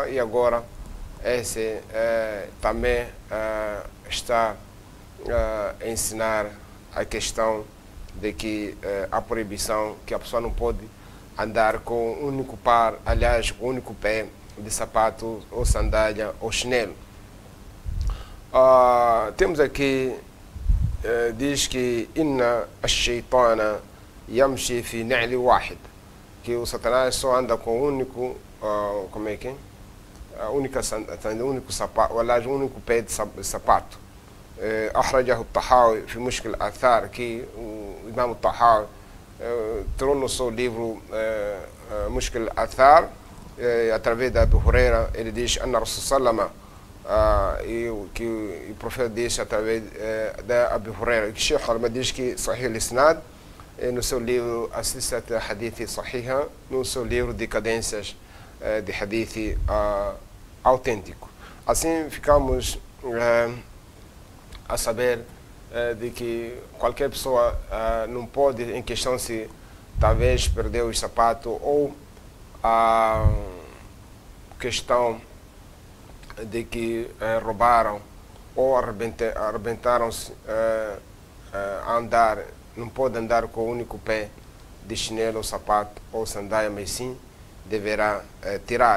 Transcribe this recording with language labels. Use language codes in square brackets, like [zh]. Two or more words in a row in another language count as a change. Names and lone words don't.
[pt] E agora esse também está a ensinar a questão de que a proibição, que a pessoa não pode andar com um único par, aliás, com um único pé de sapato ou sandália ou chinelo. Temos aqui, diz que [ar] إن الشيطان يمشي في نعل واحد, [pt] que o Satanás só anda com o único, como é que é? O único sapato, aliás, o único pé de sapato. [ar] أخرجه الطحاوي في مشكل الآثار, [pt] que o Imam Tahawi trouxe no seu livro Mushkil al-Athar, através da Abu Huraira. Ele diz [ar] أن رسول سلم, [pt] que o profeta disse através da Abu Huraira. O Sheikh Al-Albani diz que [ar] صحيح الإسناد, [pt] no seu livro Assistat Hadith Sahiha, no seu livro Decadências de Hadith autêntico. Assim ficamos a saber de que qualquer pessoa não pode, em questão se talvez perdeu o sapato ou a questão de que roubaram ou arrebentaram-se a andar, não pode andar com o único pé de chinelo, sapato ou sandália, mas sim deverá tirar.